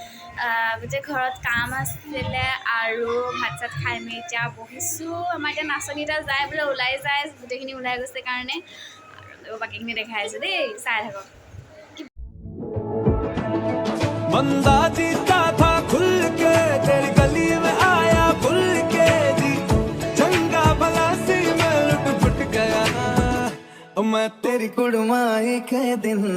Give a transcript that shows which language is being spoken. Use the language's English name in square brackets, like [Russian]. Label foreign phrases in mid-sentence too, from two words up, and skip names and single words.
[Assamese] গোটেই ঘৰত কাম আছিলে আৰু ভাত চাত খাই মেলি এতিয়া বহিছোঁ আমাৰ এতিয়া নাচনীটা যায় বোলে ওলাই যায় গোটেইখিনি ওলাই গৈছে কাৰণে আৰু বাকীখিনি দেখাই আছোঁ দেই চাই থাকক [Hindi] बंदा जीता था खुल के तेरी गली में आया खुल के जी [Punjabi] ਚੰਗਾ ਭਲਾ ਸੀ ਮੈਂ ਲੁਟ ਪੁਟ ਗਿਆ ਮੈਂ ਤੇਰੀ ਕੁੜਮਾਈ ਕੇ ਦਿਨ